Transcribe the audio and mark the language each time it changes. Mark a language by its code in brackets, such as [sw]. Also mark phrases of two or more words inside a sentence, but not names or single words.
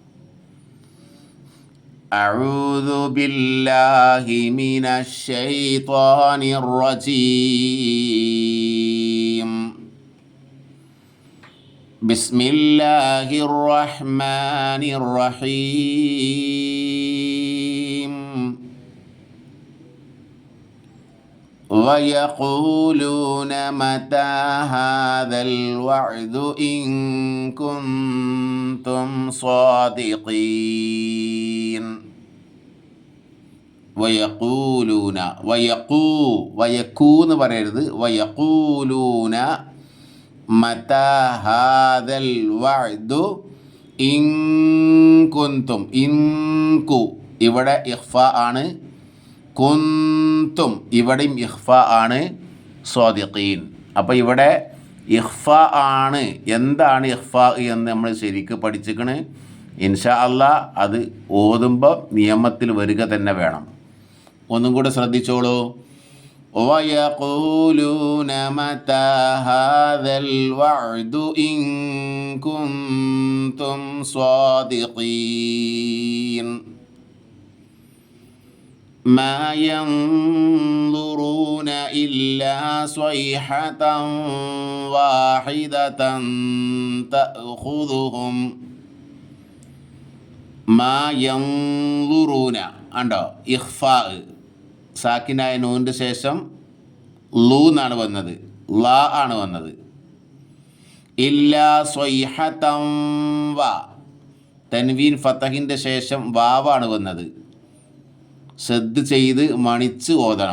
[ar] أعوذ بالله من الشيطان الرجيم. بسم الله الرحمن الرحيم. ويقولون متى هذا الوعد إن كنتم صادقين. ويقولون ويكون പറയരുത്. ويقولون متى هذا الوعد إن كنتم. [ml] ഇൻകു ഇവിടെ ഇഖ്ഫ ആണ്. കുന്തും ഇവിടെയും ഇഖ്ഫ ആണ്. സ്വാദിഖീൻ. അപ്പോൾ ഇവിടെ ഇഖ്ഫ ആണ്. എന്താണ് ഇഖ്ഫ എന്ന് നമ്മൾ ശരിക്ക് പഠിച്ചിക്കണ്. [ar] إن شاء الله [ml] അത് ഓതുമ്പോൾ നിയമത്തിൽ വരിക തന്നെ വേണം. ഒന്നും കൂടെ ശ്രദ്ധിച്ചോളൂ. [ar] ويقولون متى هذا الوعد إن كنتم صادقين. ما ينظرون إلا صيحة واحدة تأخذهم. ما ينظرون ഉണ്ടോ? [ml] ഇഖ്ഫാ സാക്കിനായ നൂൻ്റെ ശേഷം ലൂ എന്നാണ് വന്നത്, ലാ ആണ് വന്നത്. [ar] إلا صيحة و, [ml] തൻവീൻ ഫതഹിൻ്റെ ശേഷം വാവാണ് വന്നത്. ശ്രദ്ധ ചെയ്ത് മണിച്ച് ഓതണം.